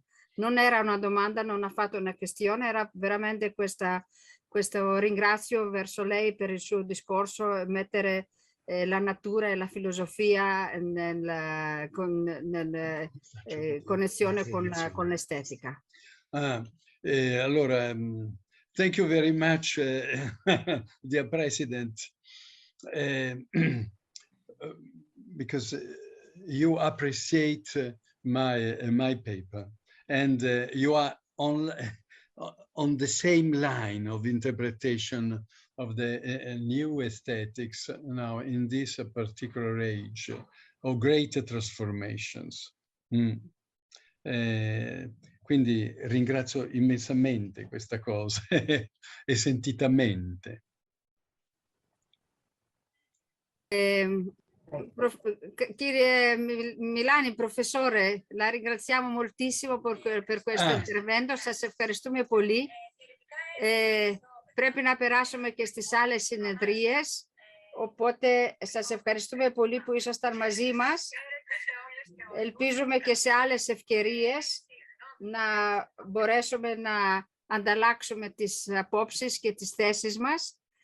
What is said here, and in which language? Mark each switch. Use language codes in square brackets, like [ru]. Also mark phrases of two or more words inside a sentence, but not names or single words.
[it] Non era una domanda, non ha fatto una questione, era veramente questo ringrazio verso lei per il suo discorso, mettere la natura e la filosofia nella connessione con l'estetica. Allora, [en] thank you very much, dear President, because you appreciate my paper, and you are on the same line of interpretation of the new aesthetics now in this particular age of great transformations. [it] Quindi ringrazio immensamente questa cosa e sentitamente. [el] Κύριε Μιλάνη, [it] professore, la ringraziamo moltissimo per questo intervento. [el] Σας ευχαριστούμε πολύ. Πρέπει να περάσουμε και στις άλλες συνεδρίες, οπότε σας ευχαριστούμε πολύ που ήσασταν μαζί μας. Ελπίζουμε και σε άλλες ευκαιρίες να μπορέσουμε να ανταλλάξουμε τις απόψεις και τις θέσεις μας.